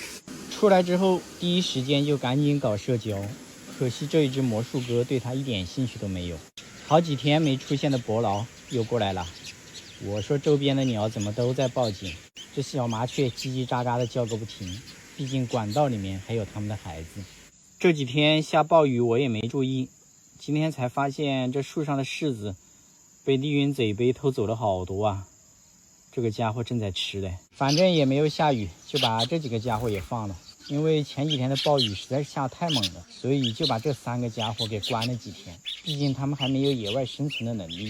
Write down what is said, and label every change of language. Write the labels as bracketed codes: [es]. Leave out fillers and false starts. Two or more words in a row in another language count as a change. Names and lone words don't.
[zh] 出來之後第一時間就趕緊搞社交，可惜這一只魔術鴿對他一點興趣都沒有。好幾天沒出現的伯勞又過來了， 我說周邊的鳥怎麼都在報警，這小麻雀嘰嘰喳喳的叫個不停，畢竟管道裡面還有他們的孩子。這幾天下暴雨我也沒注意，今天才發現这樹上的柿子被利云贼被偷走了好多啊，這個家伙正在吃嘞。反正也沒有下雨，就把這幾個家伙也放了，因為前幾天的暴雨實在是下太猛了，所以就把這3個家伙給關了幾天，畢竟他們還沒有野外生存的能力。